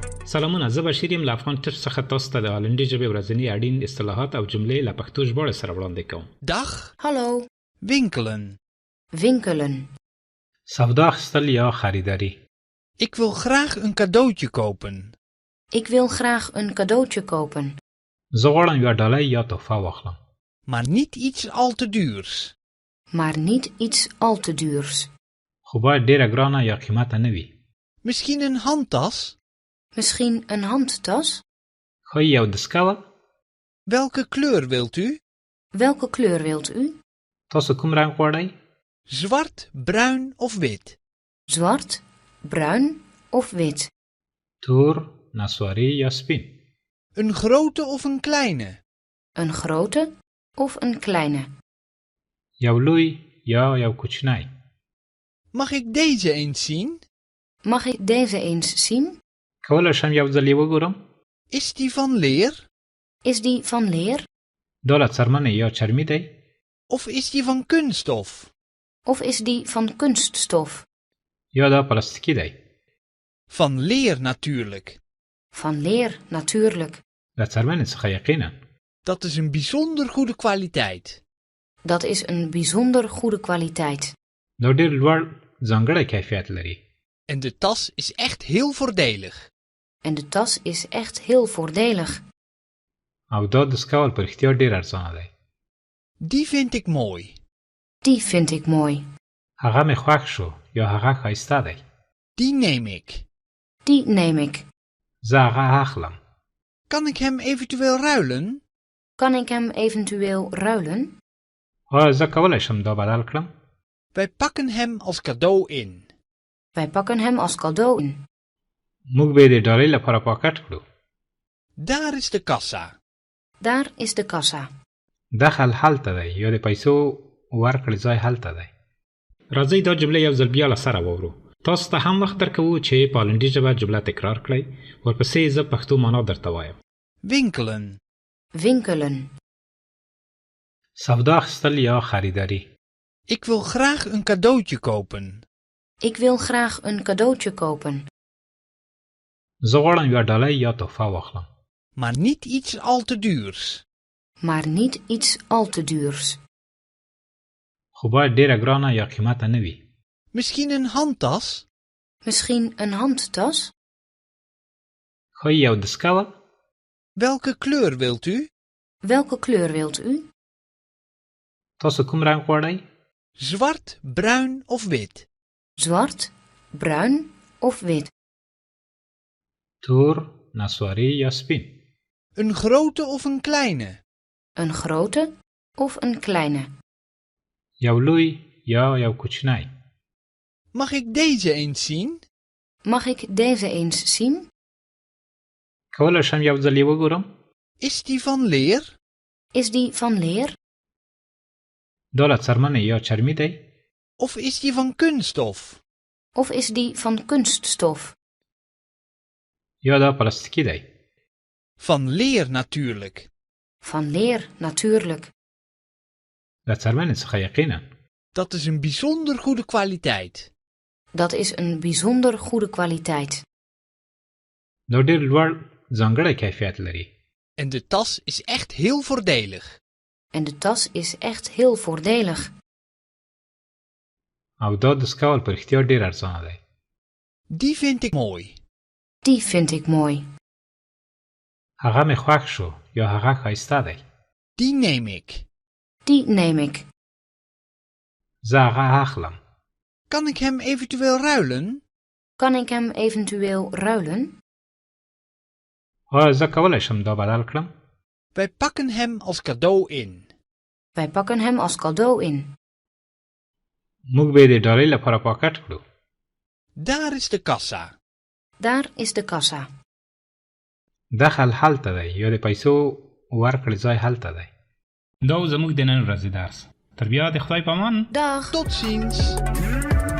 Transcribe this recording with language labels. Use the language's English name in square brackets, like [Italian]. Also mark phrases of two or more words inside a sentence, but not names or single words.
[Pashto] سلامونه، زه بشیر یم له افغان ټیپس څخه تاسو ته د هالندي ژبې ورځني اړین اصطلاحات او جملې له پښتو ژباړې سره وړاندې کوم. [Dutch] Dag, Hallo, winkelen. winkelen. [Pashto] سودا اخیستل یا خریداري. [Dutch] Ik wil graag een cadeautje kopen. Ik wil graag een cadeautje kopen, [Pashto] زه غواړم یوه ډالۍ یا تحفه واخلم. [Dutch] Maar niet iets al te duurs. maar niet iets al te duurs. [Pashto] خو باید ډیره ګرانه یا قیمته نه وي. [Dutch] Misschien een handtas? Misschien een handtas? [Pashto] ښایي یو دسکه وه. [Dutch] Welke kleur wilt u? Welke kleur wilt u? [Pashto] تاسو کوم رنګ غواړئ؟ [Dutch] Zwart, bruin of wit? Zwart, bruin of wit? [Pashto] تور، نسواري یا سپین. [Dutch] Een grote of een kleine? Een grote of een kleine? [Pashto] یو لوی یا یو کوچنی. [Dutch] Mag ik deze eens zien? Mag ik deze eens zien? [Pashto] کولی شم یو ځل یې وګورم؟ [Dutch] Is die van leer? Is die van leer [Pashto] دا له څرمنې یا چرمي دی؟ [Dutch] Of is die van kunststof? of is die van kunststof? [Pashto] یا دا پلاستیکي دی؟ [Dutch] Van leer natuurlijk. Van leer natuurlijk. [Pashto] له څرمنې څخه یقینا. [Dutch] Dat is een bijzonder goede kwaliteit. Dat is een bijzonder goede kwaliteit. [Pashto] دا ډېر لوړ ځانګړی کیفیت لري. [Dutch] En de tas is echt heel voordelig. En de tas is echt heel voordelig. [Pashto] او دا دسکول په رښتیا ډېر ارزانه دی. [Dutch] Die vind ik mooi. Die vind ik mooi. [Pashto] هغه مې خوښ شو یا هغه ښایسته دی. [Dutch] Die neem ik. Die neem ik. [Pashto] زه هغه اخلم. [Dutch] Kan ik hem eventueel ruilen? Kan ik hem eventueel ruilen? [Pashto] آیا زه کولی شم دا بدل کړم؟ [Dutch] Wij pakken hem als cadeau in. Wij pakken hem als cadeau in. [Pashto] موږ به یې د ډالۍ لپاره پاکټ کړو. [Dutch] Daar is de kassa. Daar is de kassa. [Pashto] دخل هلته دی یا د پیسو ورکړې ځای هلته دی. راځئ دا جمله یو ځل بیا له سره واورو. تاسو ته هم وخت درکوو چې په هالندي ژبه جمله تکرار کړئ. ورپسې زه پښتو معنا درته وایم. [Dutch] Winkelen. Winkelen. [Pashto] سودا اخیستل یا خریداري. [Dutch] Ik wil graag een cadeautje kopen. Ik wil graag een cadeautje kopen, [Pashto] زه غواړم یوه ډالۍ یا تحفه واخلم. [Dutch] Maar niet iets al te duurs. maar niet iets al te duurs. [Pashto] خو باید ډیره ګرانه یا قیمته نه وي. [Dutch] Misschien een handtas? Misschien een handtas? [Pashto] ښایي یو دسکه وه. [Dutch] Welke kleur wilt u? Welke kleur wilt u? [Pashto] تاسو کوم رنګ غواړئ؟ [Dutch] Zwart, bruin of wit? Zwart, bruin of wit? [Pashto] تور، نسواري یا سپین. [Dutch] Een grote of een kleine? Een grote of een kleine? [Pashto] یو لوی یا یو کوچنی. [Dutch] Mag ik deze eens zien? Mag ik deze eens zien? [Pashto] کولی شم یو ځل یې وګورم؟ [Dutch] Is die van leer? Is die van leer [Pashto] دا له څرمنې یا چرمي دی؟ [Dutch] Of is die van kunststof? of is die van kunststof? [Pashto] یا دا پلاستیکي دی؟ [Dutch] Van leer natuurlijk. Van leer natuurlijk. [Pashto] له څرمنې څخه یقینا. [Dutch] Dat is een bijzonder goede kwaliteit. Dat is een bijzonder goede kwaliteit. [Pashto] دا ډېر لوړ ځانګړی کیفیت لري. [Dutch] En de tas is echt heel voordelig. En de tas is echt heel voordelig. [Pashto] او دا دسکول په رښتیا ډېر ارزانه دی. [Dutch] Die vind ik mooi. Die vind ik mooi. [Pashto] هغه مې خوښ شو یا هغه ښایسته دی. [Dutch] Die neem ik. Die neem ik. [Pashto] زه هغه اخلم. [Dutch] Kan ik hem eventueel ruilen? Kan ik hem eventueel ruilen? [Pashto] آیا زه کولی شم دا بدل کړم؟ [Dutch] Wij pakken hem als cadeau in. Wij pakken hem als cadeau in. [Pashto] موږ به یې د ډالۍ لپاره پاکټ کړو. [Dutch] Daar is de kassa. Daar is de kassa. [Pashto] دخل هلته دی یا د پیسو ورکړې ځای هلته دی. دا و زموږ د نن ورځې درس. تر بیا د خدای په امان. [Dutch] Dag. Tot ziens.